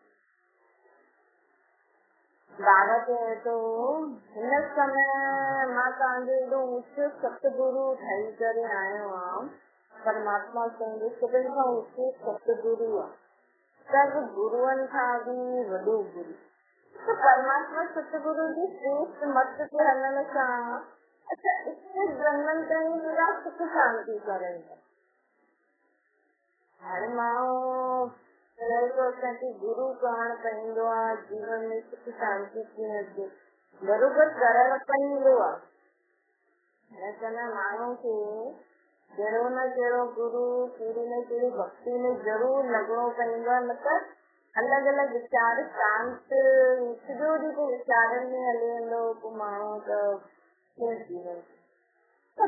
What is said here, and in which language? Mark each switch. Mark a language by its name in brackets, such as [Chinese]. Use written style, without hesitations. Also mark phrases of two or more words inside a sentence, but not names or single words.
[Sindhi] बाबा चए तो हिन समय मां तव्हांजो एॾो ऊचो सतगुरु ठही करे आयो आहियां, परमात्मा तुंहिंजो सभिनि खां ऊचो सतगुरु आहे, सभु गुरुअनि खां बि वॾो गुरु। तो परमात्मा सतगुरु जी श्रेष्ठ मत ते हलण सां अच्छा 21 जन्मनि ताईं [Hindi] पूरा सुख शांति करेंगे। [Sindhi] हर माण्हू तो असांखे गुरु करणु पवंदो आहे, जीवन में सुख शांति कीअं अचे बरोबर करणु पवंदो आहे। हिन करे माण्हू खे कहिड़ो न कहिड़ो गुरु कहिड़ी न कहिड़ी भक्ति में ज़रूर लॻणो पवंदो आहे, न त अलॻि अलॻि वीचार शांत सॼो ॾींहुं पोइ वीचारनि में हली वेंदो पोइ माण्हू त कीअं थी वेंदो।